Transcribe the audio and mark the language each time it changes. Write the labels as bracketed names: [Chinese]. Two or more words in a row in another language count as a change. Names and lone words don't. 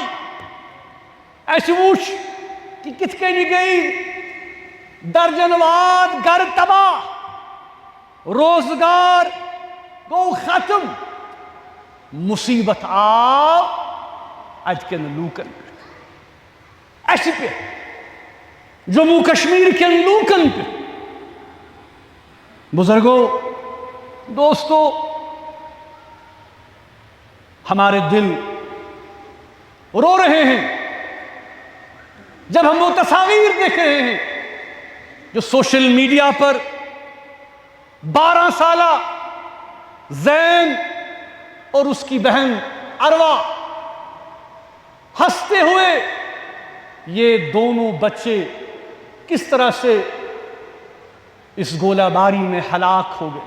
[Kashmiri] اَسہِ وٕچھ کہِ کِتھ کٔنۍ گٔیہِ درجن واد گرٕ تباہ، روزگار گوٚو ختم. مُصیٖبت آو اَتہِ کٮ۪ن لوٗکن پٮ۪ٹھ، اَسہِ پٮ۪ٹھ، جموں کشمیر کٮ۪ن لوٗکن پٮ۪ٹھ. بزرگو، [Urdu] دوستو، ہمارے دل رو رہے ہیں جب ہم وہ تصاویر دیکھ رہے ہیں جو [English] social media [Urdu] پر 12 سالہ زین اور اس کی بہن اروا ہنستے ہوئے، یہ دونوں بچے کس طرح سے اس گولہ باری میں ہلاک ہو گئے.